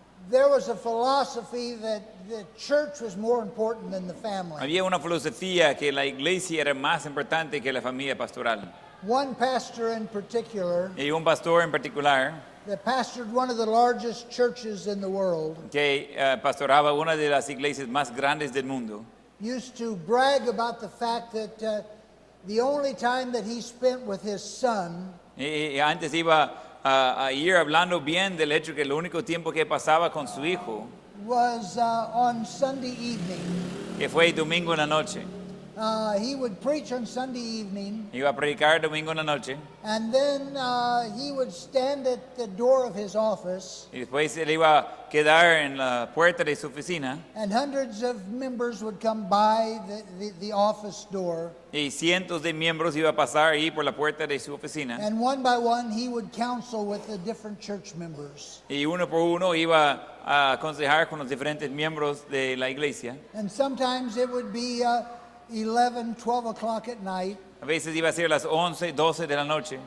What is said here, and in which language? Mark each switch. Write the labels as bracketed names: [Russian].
[English] there was a philosophy that the church was more important than the family. [Spanish] había una filosofía que la iglesia era más importante que la familia pastoral. [English] One pastor in particular, [Spanish] Y un pastor en particular [English] that pastored one of the largest churches in the world, [Spanish] que pastoraba una de las iglesias más grandes del mundo, [English] used to brag about the fact that the only time that he spent with his son [Spanish] y antes iba a ir hablando bien del hecho que el único tiempo que pasaba con su hijo, [English] was on Sunday evening. [Spanish] que fue domingo en la noche. [English] He would preach on Sunday evening, [Spanish] Iba a predicar domingo en la noche [English] and then he would stand at the door of his office, [Spanish] y después él iba a quedar en la puerta de su oficina [English] and hundreds of members would come by the office door, [Spanish] y cientos de miembros iba a pasar ahí por la puerta de su oficina [English] and one by one he would counsel with the different church members. [Spanish] y uno por uno iba a aconsejar con los diferentes miembros de la iglesia. [English] And sometimes it would be 11, 12 o'clock at night, [Spanish] A veces iba a ser las 11, 12 de la noche,